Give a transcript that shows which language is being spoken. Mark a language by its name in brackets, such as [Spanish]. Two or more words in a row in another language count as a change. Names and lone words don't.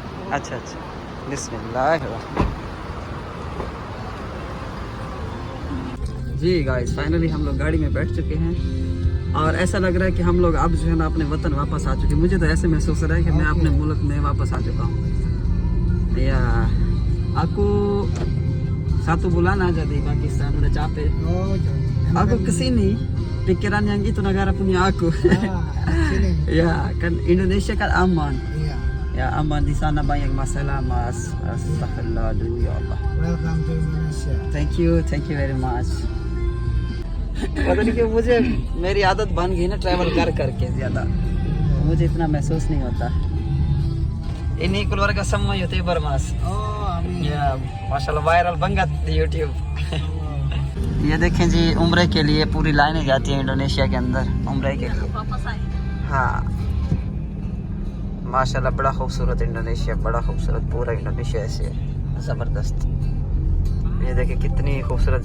[Hindi] अच्छा अच्छा, बिस्मिल्लाह। जी गाइस फाइनली हम लोग गाड़ी में बैठ चुके हैं और ऐसा लग रहा है कि हम लोग अब जो है ना अपने वतन वापस आ चुके हैं। मुझे तो ऐसे महसूस हो रहा है कि मैं अपने मुल्क में वापस आ चुका हूँ। [Indonesian] या aku satu bulan aja di Pakistan udah capek. Aku kesini pikiran yang itu negara punya aku. Ya kan Indonesia kan aman. Ya aman, di sana banyak masalah mas. Astagfirullah dulu [Arabic] يا الله. [English] Welcome to Indonesia. Thank you very much. [Hindi] पता नहीं क्यों मुझे मेरी आदत बन गई ना ट्रैवल कर करके ज़्यादा, मुझे इतना महसूस नहीं होता। [Indonesian] Ini keluarga semua YouTuber mas. Ya माशाल्लाह वायरल banget di YouTube. [Hindi] ये देखें जी, उम्रे के लिए पूरी लाइनें जाती हैं इंडोनेशिया के अंदर उम्रे के लिए। हाँ माशाल्लाह बड़ा खूबसूरत इंडोनेशिया, बड़ा खूबसूरत पूरा इंडोनेशिया ऐसे है, ज़बरदस्त। ये देखिए कितनी खूबसूरत।